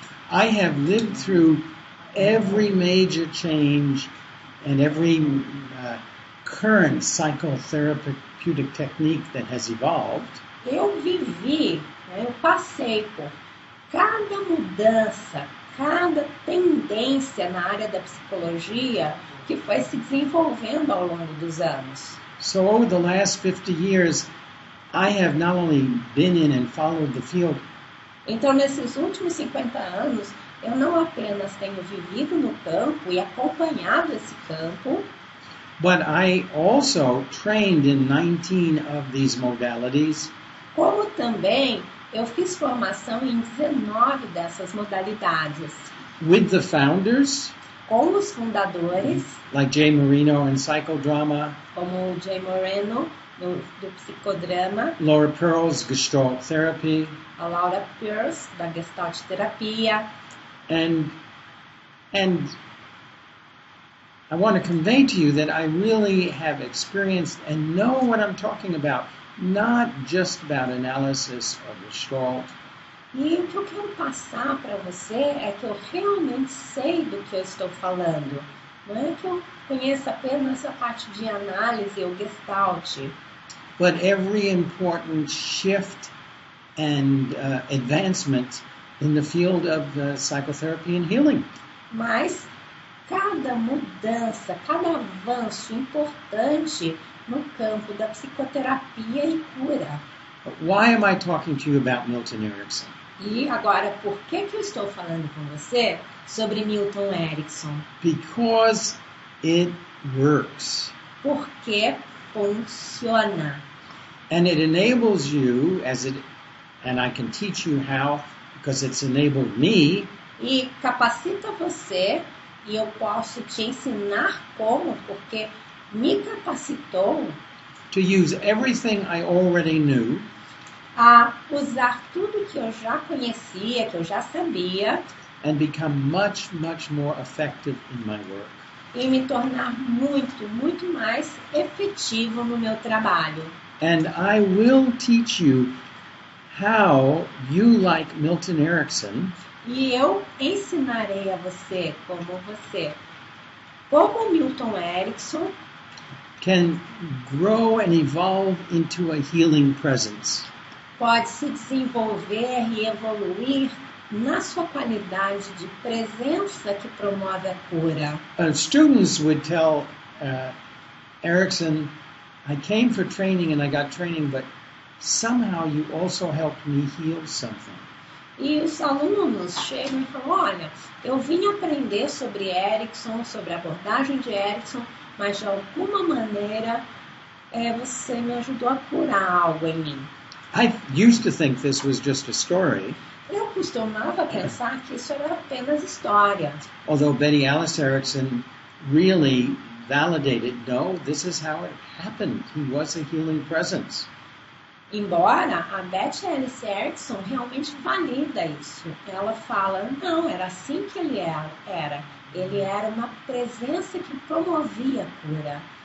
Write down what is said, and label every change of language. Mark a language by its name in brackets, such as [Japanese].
[English] I have lived through every major change and every current psychotherapeutic technique that has evolved. [Portuguese] Eu vivi, eu passei por cada mudança, cada tendência na área da psicologia que foi se desenvolvendo ao longo dos anos. [English] So over the last 50 years, I have not only been in and followed the field. [Portuguese] Então, nesses últimos 50 anos, eu não apenas tenho vivido no campo e acompanhado esse campo, [English] but I also trained in 19 of these modalities. [Portuguese] Como também eu fiz formação em 19 dessas modalidades. [English] With the founders, [Portuguese] com os fundadores, [English] like Jay Marino in psychodrama, [Portuguese] como o Jay Moreno do psicodrama, [English] Laura Pearl's Gestalt therapy, [Portuguese] a Laura Pearls da Gestalt terapia. [English] And I want to convey to you that I really have experienced and know what I'm talking about, not just about analysis of Gestalt. [Portuguese] E o que eu quero passar para você é que eu realmente sei do que eu estou falando. Não é que eu conheça apenas a parte de análise ou Gestalt. [English] But every important shift and advancement in the field of psychotherapy and healing. [Portuguese] Mas cada mudança, cada avanço importante no campo da psicoterapia e cura. [English] Why am I talking to you about Milton Erickson? [Portuguese] E agora, por que eu estou falando com você sobre Milton Erickson? [English] Because it works. [Portuguese] Porque funciona. [English] And it enables you, and I can teach you how, because it's enabled me, [Portuguese] E capacita você, e eu posso te ensinar como, porque me capacitou [English] to use everything I already knew [Portuguese] a usar tudo que eu já conhecia, que eu já sabia, [English] and become much, much more effective in my work. [Portuguese] e me tornar muito, muito mais efetivo no meu trabalho. [English] And I will teach you how you, like Milton Erickson, [Portuguese] E eu ensinarei a você, como Milton Erickson, [English] can grow and evolve into a healing presence. [Portuguese] pode se desenvolver e evoluir na sua qualidade de presença que promove a cura. [English] Students would tell Erickson, I came for training and I got training, but somehow you also helped me heal something. [Portuguese] E os alunos chegam e falam, olha, eu vim aprender sobre Erickson, sobre a abordagem de Erickson, mas de alguma maneira você me ajudou a curar algo em mim. [English] I used to think this was just a story, [Portuguese] Eu costumava pensar que isso era apenas história. [English] although Betty Alice Erickson really validated, no, this is how it happened. He was a healing presence. [Portuguese] Embora a Beth Alice Erickson realmente valida isso. Ela fala, não, era assim que ele era. Ele era uma presença que promovia a cura.